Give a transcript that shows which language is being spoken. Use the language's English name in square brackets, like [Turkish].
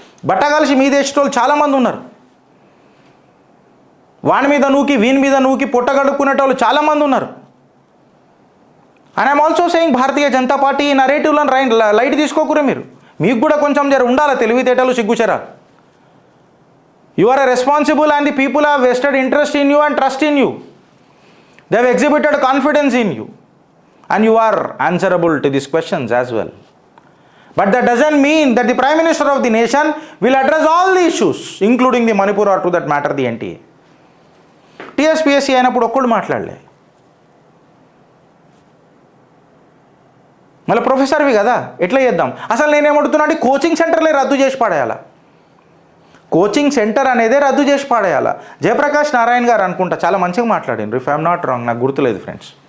[Telugu] బట్టగలిసి మీ దేశంలో చాలామంది ఉన్నారు. వాని మీద నూకి వీని మీద నూకి పొట్టగడుక్కునేటోళ్ళు చాలామంది ఉన్నారు. [English] and I'm also saying [Telugu] Bharatiya Janata party ఈ నరేటివ్లను లైట్ తీసుకోకూరే మీరు. మీకు కూడా కొంచెం జర ఉండాలి తెలివితేటలు, సిగ్గుచరా. [English] You are a responsible and the people have vested interest in you and trust in you. They have exhibited confidence in you. And you are answerable to these questions as well. But that doesn't mean that the Prime Minister of the nation will address all the issues, including the Manipur or to that matter the NTA. [Telugu] TSPSC అయినప్పుడు ఒక్కడు మాట్లాడలే. మళ్ళీ ప్రొఫెసర్వి కదా, ఎట్లా చేద్దాం? అసలు నేనేమడుతున్నా అంటే coaching సెంటర్లే రద్దు చేసి పడేయాలా. కోచింగ్ సెంటర్ అనేదే రద్దు చేసి పడేయాలా. జయప్రకాష్ నారాయణ గారు అనుకుంటా చాలా మంచిగా మాట్లాడిండ్రు, [English] if I'm not wrong, [Telugu] నాకు గుర్తులేదు ఫ్రెండ్స్.